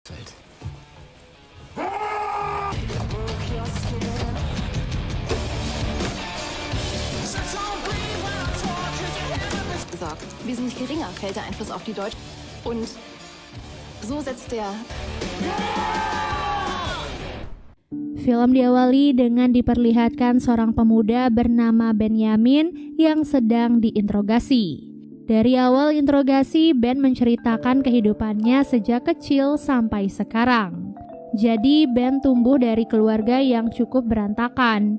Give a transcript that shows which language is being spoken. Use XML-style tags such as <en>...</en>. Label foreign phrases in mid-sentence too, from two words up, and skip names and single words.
<de>Gesagt, wesentlich geringer fällt der Einfluss auf die Deutschen. Und so setzt der...</de> <id>Film diawali dengan diperlihatkan seorang pemuda bernama Benyamin yang sedang diinterogasi. Dari awal interogasi, Ben menceritakan kehidupannya sejak kecil sampai sekarang. Jadi Ben tumbuh dari keluarga yang cukup berantakan.</id>